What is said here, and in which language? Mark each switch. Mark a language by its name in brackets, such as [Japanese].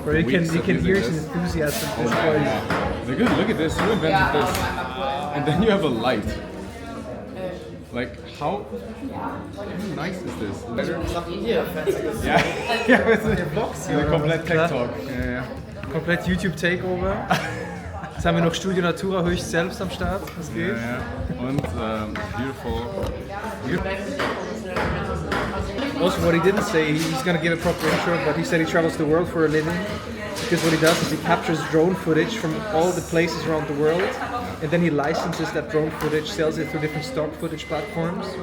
[English] Bro, you can hear his enthusiasm. Oh my God. Look at this, who invented this? And then you have a light. Like, how nice is this? Yeah, yeah, it's a komplett Tech Talk. [German] Ja. Komplett YouTube Takeover. Jetzt haben wir noch Studio Natura höchst selbst am Start. Was geht? Ja. und beautiful. [English] Also, what he didn't say, he's gonna give a proper intro, but he said he travels the world for a living. Because what he does is he captures drone footage from all the places around the world, and then he licenses that drone footage, sells it through different stock footage platforms.